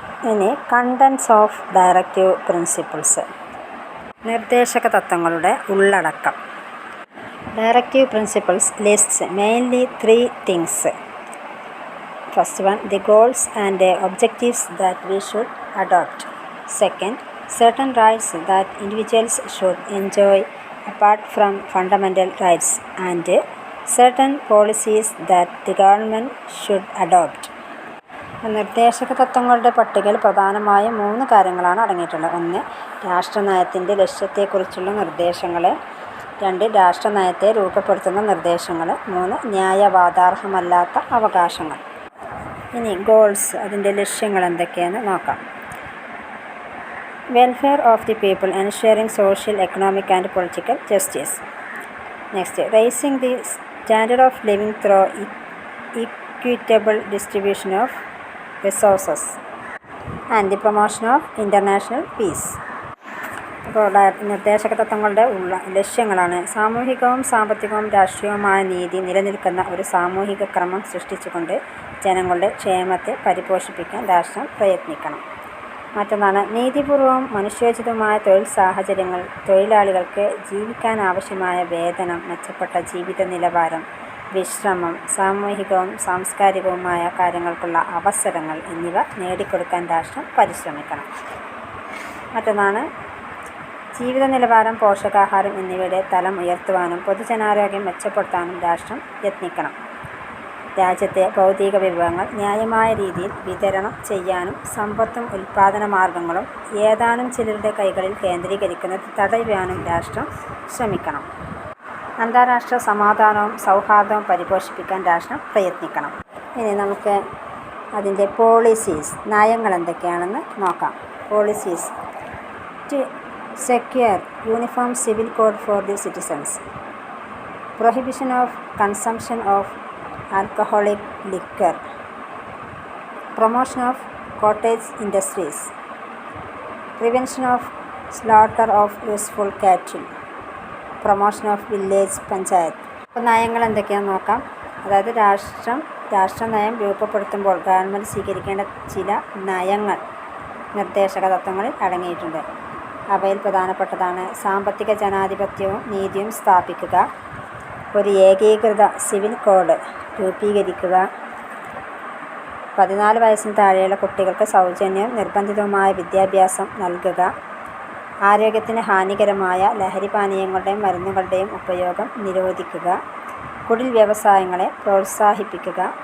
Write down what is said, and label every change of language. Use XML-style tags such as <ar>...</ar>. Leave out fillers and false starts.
<ml>ഇനി</ml> <en>Contents of directive principles.</en> <ml>നിർദ്ദേശക തത്വങ്ങളുടെ ഉള്ളടക്കം.</ml> <en>Directive principles lists mainly 3 things. First one, the goals and objectives that we should adopt. Second, certain rights that individuals should enjoy apart from fundamental rights, and certain policies that the government should adopt.</en> <ml>നിർദ്ദേശക തത്വങ്ങളുടെ പട്ടികയിൽ പ്രധാനമായും 3 കാര്യങ്ങളാണ് അടങ്ങിയിട്ടുള്ളത്. 1, രാഷ്ട്രനയത്തിൻ്റെ ലക്ഷ്യത്തെക്കുറിച്ചുള്ള നിർദ്ദേശങ്ങൾ. 2, രാഷ്ട്രനയത്തെ രൂപപ്പെടുത്തുന്ന നിർദ്ദേശങ്ങൾ. 3, ന്യായവാദാർഹമല്ലാത്ത അവകാശങ്ങൾ. ഇനി goals, അതിൻ്റെ ലക്ഷ്യങ്ങൾ എന്തൊക്കെയാണെന്ന് നോക്കാം.</ml> <en>welfare of the people, ensuring social, economic and political justice. Next, raising the standard of living through equitable distribution of resources and the promotion of international peace.</en> <ml>അപ്പോൾ നിർദ്ദേശക തത്വങ്ങളുടെ ലക്ഷ്യങ്ങളാണ് സാമൂഹികവും സാമ്പത്തികവും രാഷ്ട്രീയവുമായ നീതി നിലനിൽക്കുന്ന ഒരു സാമൂഹിക ക്രമം സൃഷ്ടിച്ചുകൊണ്ട് ജനങ്ങളുടെ ക്ഷേമത്തെ പരിപോഷിപ്പിക്കാൻ രാഷ്ട്രം പ്രയത്നിക്കണം. മറ്റൊന്നാണ് നീതിപൂർവവും മനുഷ്യോചിതവുമായ തൊഴിൽ സാഹചര്യങ്ങൾ, തൊഴിലാളികൾക്ക് ജീവിക്കാനാവശ്യമായ വേതനം, മെച്ചപ്പെട്ട ജീവിത നിലവാരം, വിശ്രമം, സാമൂഹികവും സാംസ്കാരികവുമായ കാര്യങ്ങൾക്കുള്ള അവസരങ്ങൾ എന്നിവ നേടിക്കൊടുക്കാൻ രാഷ്ട്രം പരിശ്രമിക്കണം. മറ്റൊന്നാണ് ജീവിത നിലവാരം, പോഷകാഹാരം എന്നിവയുടെ തലം ഉയർത്തുവാനും പൊതുജനാരോഗ്യം മെച്ചപ്പെടുത്താനും രാഷ്ട്രം യത്നിക്കണം. രാജ്യത്തെ ഭൗതിക വിഭവങ്ങൾ ന്യായമായ രീതിയിൽ വിതരണം ചെയ്യാനും സമ്പത്തും ഉൽപ്പാദന മാർഗങ്ങളും ഏതാനും ചിലരുടെ കൈകളിൽ കേന്ദ്രീകരിക്കുന്നത് തടയുവാനും രാഷ്ട്രം ശ്രമിക്കണം. അന്താരാഷ്ട്ര സമാധാനവും സൗഹാർദ്ദവും പരിപോഷിപ്പിക്കാൻ രാഷ്ട്രം പ്രയത്നിക്കണം. ഇനി നമുക്ക് അതിൻ്റെ പോളിസീസ്, നയങ്ങൾ എന്തൊക്കെയാണെന്ന് നോക്കാം.</ml> <en>Policies: to secure uniform civil code for the citizens, prohibition of consumption of alcoholic liquor, promotion of cottage industries, prevention of slaughter of useful cattle, promotion of village panchayat.</en> <ml>അപ്പോൾ നയങ്ങൾ എന്തൊക്കെയാണെന്ന് നോക്കാം. അതായത് രാഷ്ട്ര നയം രൂപപ്പെടുത്തുമ്പോൾ ഗവൺമെൻറ് സ്വീകരിക്കേണ്ട ചില നയങ്ങൾ നിർദ്ദേശക തത്വങ്ങളിൽ അടങ്ങിയിട്ടുണ്ട്. അവയിൽ പ്രധാനപ്പെട്ടതാണ് സാമ്പത്തിക ജനാധിപത്യവും നീതിയും സ്ഥാപിക്കുക, ഒരു ഏകീകൃത സിവിൽ കോഡ് രൂപീകരിക്കുക, 14 വയസ്സിന് താഴെയുള്ള കുട്ടികൾക്ക് സൗജന്യവും നിർബന്ധിതവുമായ വിദ്യാഭ്യാസം നൽകുക, ആരോഗ്യത്തിന് ഹാനികരമായ ലഹരിപാനീയങ്ങളുടെയും മരുന്നുകളുടെയും ഉപയോഗം നിരോധിക്കുക, കുടിൽ വ്യവസായങ്ങളെ പ്രോത്സാഹിപ്പിക്കുക,</ml>